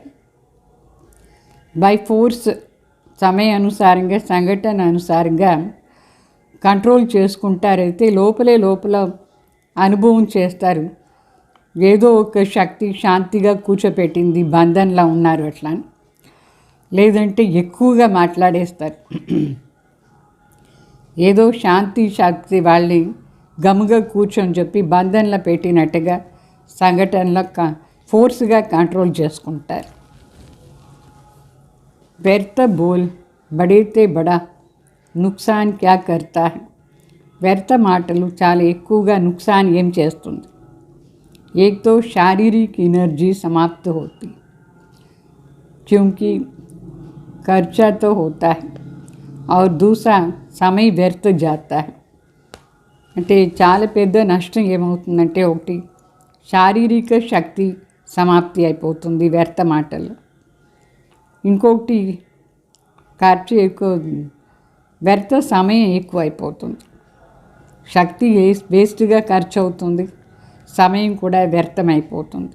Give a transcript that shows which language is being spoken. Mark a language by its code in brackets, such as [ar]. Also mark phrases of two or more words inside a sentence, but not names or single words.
[en] by force [te] సమయ అనుసారంగా, సంఘటన అనుసారంగా కంట్రోల్ చేసుకుంటారైతే లోపల అనుభవం చేస్తారు, ఏదో ఒక శక్తి శాంతిగా కూర్చోపెట్టింది, బంధంలా ఉన్నారు అట్లా. లేదంటే ఎక్కువగా మాట్లాడేస్తారు, ఏదో శాంతి శక్తి వాళ్ళని గమ్ముగా కూర్చొని చెప్పి బంధంలో పెట్టినట్టుగా సంఘటనలో ఫోర్స్గా కంట్రోల్ చేసుకుంటారు. [hi] व्यर्थ बोल बढ़ते बड़ा नुकसान क्या करता है. [te] వ్యర్థ మాటలు చాలా ఎక్కువగా నుక్సాన్ ఏం చేస్తుంది. [hi] एक तो शारीरिक एनर्जी समाप्त होती, क्योंकि खर्चा तो होता है, और दूसरा समय व्यर्थ जाता है. [te] అంటే చాలా పెద్ద నష్టం ఏమవుతుందంటే, ఒకటి శారీరక శక్తి సమాప్తి అయిపోతుంది వ్యర్థ మాటలు, ఇంకొకటి ఖర్చు ఎక్కువ, వ్యర్థ సమయం ఎక్కువ అయిపోతుంది, శక్తి వేస్ట్గా ఖర్చు అవుతుంది, సమయం కూడా వ్యర్థమైపోతుంది.